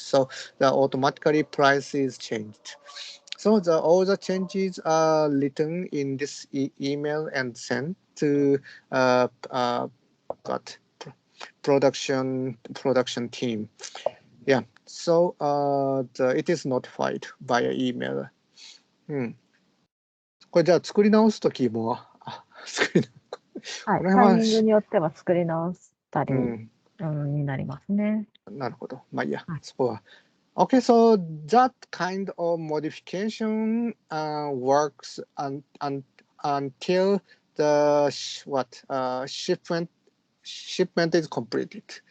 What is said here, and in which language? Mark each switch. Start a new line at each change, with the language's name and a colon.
English: So the automatically price is changed. So all the changes are written in this email and sent to production team. Yeah. So it is notified via email.
Japanese: これじゃあ作り直すときもタイミングによっては作り直したりになりますね。なるほど。まあいいや、そこは。
English: Okay, so that kind of modification works until the shipment is completed.